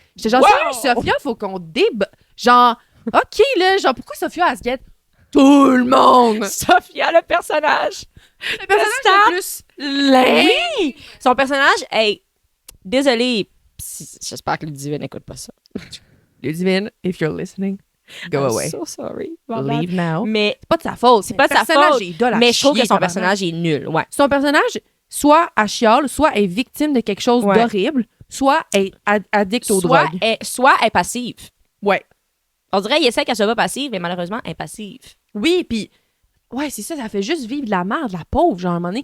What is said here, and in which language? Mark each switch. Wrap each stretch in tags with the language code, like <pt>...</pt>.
<fr>J'étais genre, sérieux, Sophia, faut qu'on débat. Genre, OK, là, genre, pourquoi Sophia, elle se guette tout le monde? Sophia, le personnage. Le personnage le plus laid. Oui! Son personnage, hey, désolé, j'espère que Ludivine n'écoute pas ça.</fr> <en>Ludivine, if you're listening, go away. I'm so sorry. Leave now.</en> <fr>Mais c'est pas de sa faute. C'est pas de sa faute. Mais je trouve que son personnage est nul. Ouais. Son personnage, soit elle chiale, soit est victime de quelque chose d'horrible, soit est addict aux drogues. Soit est passive. Ouais. On dirait qu'il essaie qu'elle soit pas passive, mais malheureusement, elle est passive. Oui, puis ouais, c'est ça fait juste vivre de la merde, la pauvre, genre, à un moment donné.</fr>